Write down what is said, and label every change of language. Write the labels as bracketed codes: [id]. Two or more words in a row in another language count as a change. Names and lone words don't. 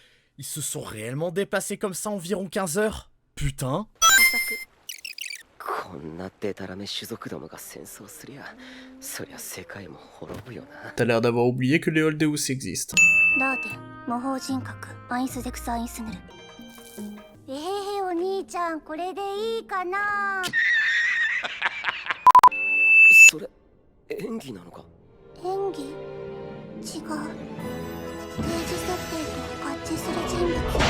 [fr] Ils se sont réellement déplacés comme ça environ 15 heures? Putain. [ja] こんなデタラメ種族どもが戦争すりゃ、そりゃ世界も滅ぶよな。 [fr] T'as l'air d'avoir oublié que les Holdeus existent. [ja] ラーテ魔法人格アインスゼクサインスヌル。お兄ちゃんこれでいいかな。それ演技なのか？演技？違う。定時設定と合致する人物。